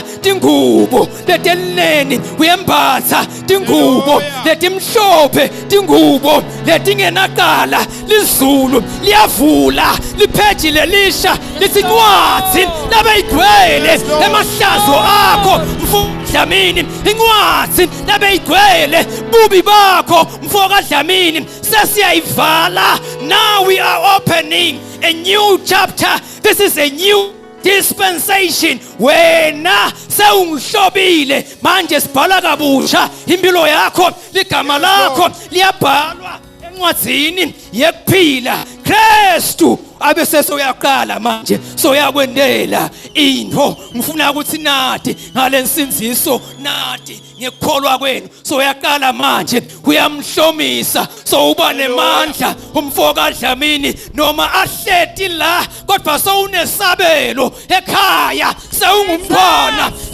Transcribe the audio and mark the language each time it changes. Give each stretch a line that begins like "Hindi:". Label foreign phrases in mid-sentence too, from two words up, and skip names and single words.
Swati: tingubo leteneni uyembatha tingubo letimhlophe tingubo letingenaqala lizulu liyavula lipheji lelisha lisincwadzi labe igcwele emahlazo akho mfokadlamini incwadzi labe igcwele bubi bakho mfokadlamini sesiyayivala.
English: Now we are opening a new chapter. This is a new dispensation.
Swati: Wena sewungihlobile manje sibhala kabusha impilo yakho ligama lakho liyabhalwa encwadzini yekuphila Kristu abese soyaqala manje soyakwendela into ngifuna ukuthi nathi ngalensinziso nathi ngekholwa kwenu soyaqala manje uyamhlomisa so uba nemandla umfokadlamini noma ahleti la kodwa sowunesabelo ekhaya sewungumntwana